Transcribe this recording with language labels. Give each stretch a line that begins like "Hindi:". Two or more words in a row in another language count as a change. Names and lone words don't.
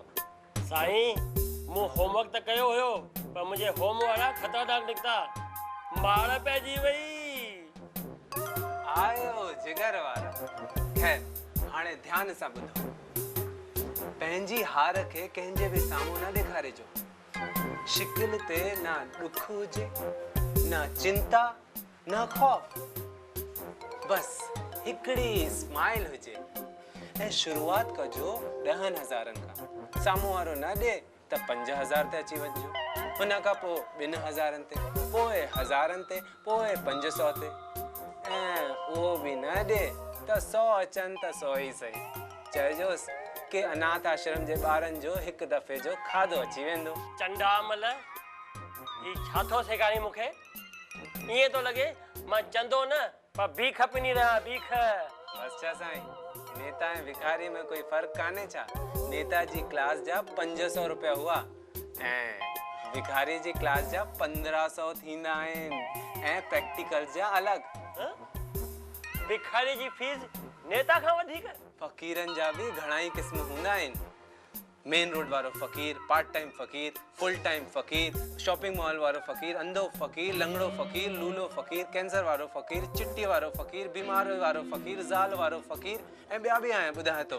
Sindhi: साईं मूं होमवर्क त कयो हुयो पर मुंहिंजे होम वारा ख़तरनाक निकिता मार पइजी वई आयो जिगर वारा खैर हाणे ध्यान सां ॿुधो पंहिंजी हार खे कंहिंजे बि साम्हूं न ॾेखारिजो शिकिल ते ना ॾुख हुजे ना चिंता ना खौफ बस हिकिड़ी स्माइल हुजे ऐं शुरूआत कजो 10,000 खां साम्हूं वारो न ॾे त 5,000 ते अची वञिजो हुन खां पोइ 2,000 ते पोइ 1,000 ते पोइ 500 ते ऐं उहो बि न ॾे त 100 अचनि त 100 ई सही चइजोसि कि अनाथ आश्रम जे ॿारनि जो हिकु दफ़े जो खाधो अची वेंदो चंडामल ही छा थो सेखारी मूंखे ईअं थो लॻे मां चंदो न पर बीख पिनी रहिया बीख बस छा साईं नेता ऐं भिखारी में कोई फ़र्क़ु कान्हे छा नेता जी क्लास जा 500 रुपया हुआ ऐं भिखारी जी क्लास जा 1,500 थींदा आहिनि ऐं प्रैक्टिकल जा अलॻि भिखारी जी फीस नेता खां वधीक फ़क़ीरनि जा बि घणा ई क़िस्म हूंदा आहिनि
English: main road
Sindhi: वारो फ़क़ीर
English: part time
Sindhi: फ़क़ीर
English: full time
Sindhi: फ़क़ीर
English: shopping mall
Sindhi: वारो फ़क़ीर अंधो फ़क़ीर लंगड़ो फ़क़ीर लूलो फ़क़ीर कैंसर वारो फ़क़ीर चिट्टी वारो फ़क़ीर बीमार वारो फ़क़ीर ज़ाल वारो फ़क़ीर ऐं ॿिया बि आहिनि ॿुधाए थो